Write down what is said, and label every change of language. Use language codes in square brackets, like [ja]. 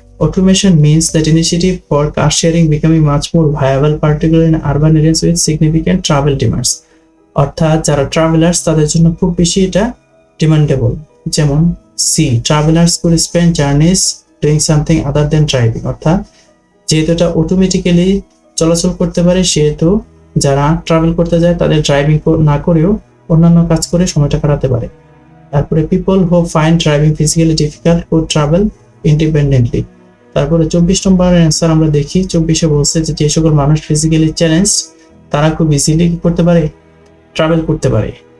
[en] Automation means that initiative for car sharing becoming much more viable, particularly in urban areas with significant travel demands. [bn] অর্থাৎ যারা travellers তাদের জন্য খুব বেশি এটা ডিমান্ডেবল। যেমন C, [en] Travellers could spend journeys doing something other than driving। [bn] অর্থাৎ যেহেতু এটা অটোমেটিক্যালি চলাচল করতে পারে, সেহেতু যারা ট্রাভেল করতে যায় তাদের ড্রাইভিং না করেও অন্যান্য কাজ করে সময়টা কাটাতে পারে। তারপরে [en] People who find driving physically difficult could travel independently. [bn] তারপরে 24 নম্বরের অ্যান্সার আমরা দেখি। 24-এ বলছে যে যে সকল মানুষ ফিজিক্যালি চ্যালেঞ্জ তারা খুব ইজিলি কি করতে পারে, ট্রাভেল করতে পারে।